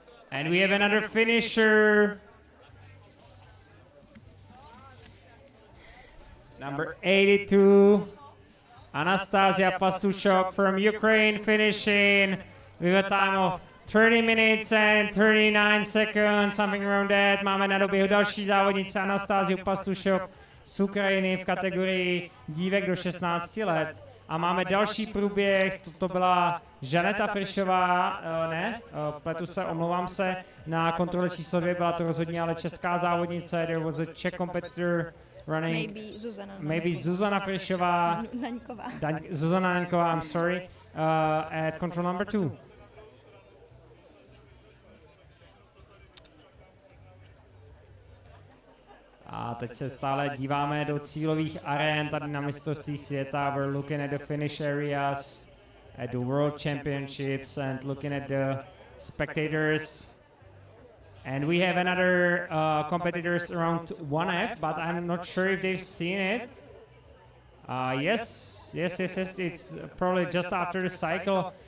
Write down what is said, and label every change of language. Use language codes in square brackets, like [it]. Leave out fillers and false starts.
[en] And we have another finisher. Number 82, Anastasia Pastushok from Ukraine, finishing with a time of 30 minutes and 39 seconds, something around that. [cs] Máme na doběhu další závodnice Anastasiu Pastušok z Ukrajiny v kategorii dívek do 16 let. A máme další průběh, to byla Žaneta Frišová, pletu se, omlouvám se, na kontrole číslo 2 byla to rozhodně ale česká závodnice. [en] There was a Czech competitor running. Maybe Zuzana Frišová. Zuzana Naňková, I'm sorry. At control number 2. [cs] A teď se stále díváme do cílových arén tady na mistrovství světa. [en] We're looking at the finish areas at the World Championships and looking at the spectators. And we have another competitors around 1F, but I'm not sure if they've seen it. Yes, it's probably just after the cycle.